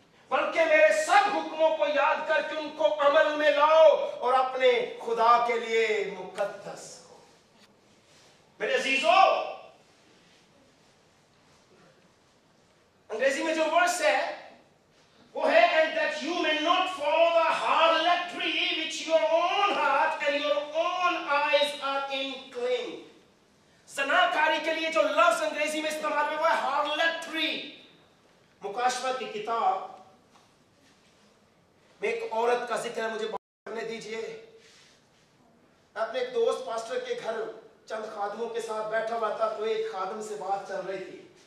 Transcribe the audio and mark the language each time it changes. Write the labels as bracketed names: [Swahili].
[Hindi] बल्कि मेरे सब हुक्मों को याद करके उनको अमल में लाओ और अपने खुदा के लिए मुकद्दस हो। मेरे अजीजों, अंग्रेजी में जो वर्स है वो है [English] and that you may not follow the harlotry which your own heart and your own eyes are inclined। [Hindi] ज़नाकारी के लिए जो लफ्ज अंग्रेजी में इस्तेमाल हुआ है harlotry। मुकाशवा की किताब में एक औरत का जिक्र है, मुझे करने दीजिए। अपने एक दोस्त पास्टर के घर चंद खादमों के साथ बैठा हुआ था, तो एक खादम से बात चल रही थी।